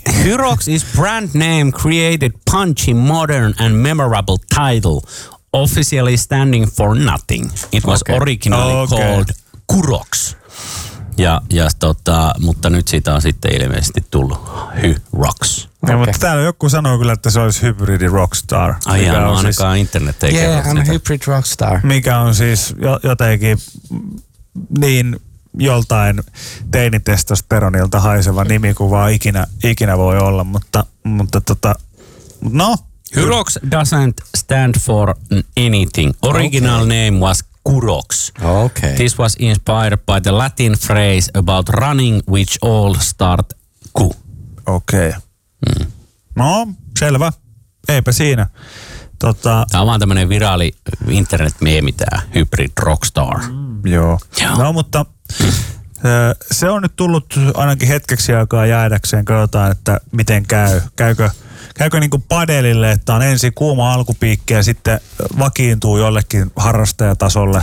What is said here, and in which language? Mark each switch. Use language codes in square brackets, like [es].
[en] Hyrox is brand name created punchy, modern and memorable title. Officially standing for nothing. It was originally called Kurox. [fi] Ja mutta nyt siitä on sitten ilmeisesti tullut Hyrox. [en] Okay. [fi] No, mutta täällä joku sanoo kyllä, että se olisi hybridi rockstar. Ai jaa, no ainakaan siis, internet ei kerro sitä. [en] Yeah, I'm a hybrid rockstar. [fi] Mikä on siis jotenkin niin joltain teinitestosteronilta haiseva nimi kuin vaan ikinä voi olla, mutta [en] Hyrox doesn't stand for anything. Original name was Kurox. Okay. This was inspired by the Latin phrase about running, which all start ku. [fi] Okay. No, selvä. Eipä siinä. Tämä on vaan tämmönen viraali internet-meemi tää, hybrid rockstar. Joo. No, mutta se on nyt tullut ainakin hetkeksi aikaa jäädäkseen, katsotaan, että miten käy. Käykö niin kuin padelille, että on ensin kuuma alkupiikki ja sitten vakiintuu jollekin harrastajatasolle.